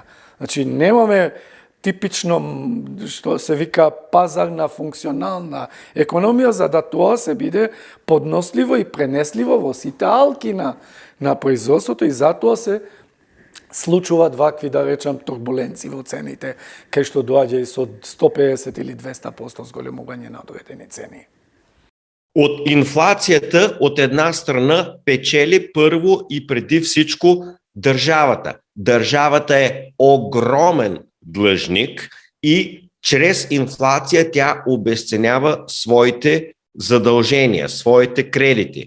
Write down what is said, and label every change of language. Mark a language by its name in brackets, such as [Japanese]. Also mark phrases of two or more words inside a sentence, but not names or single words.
[Macedonian] Значи немаме типично, што се вика, пазарна функционална економија, за да тоа се биде подносливо и пренесливо во сите алки на производството и затоа се случуваат вакви, да речам, турбуленции во цените, кај што доаѓа и со 150 или 200% зголемување на одредени цени. [Bulgarian] От инфлацијата, от една страна, печели първо и преди всичко държавата. Държавата е огромен длъжник и чрез инфлация тя обесценява своите задължения, своите кредити.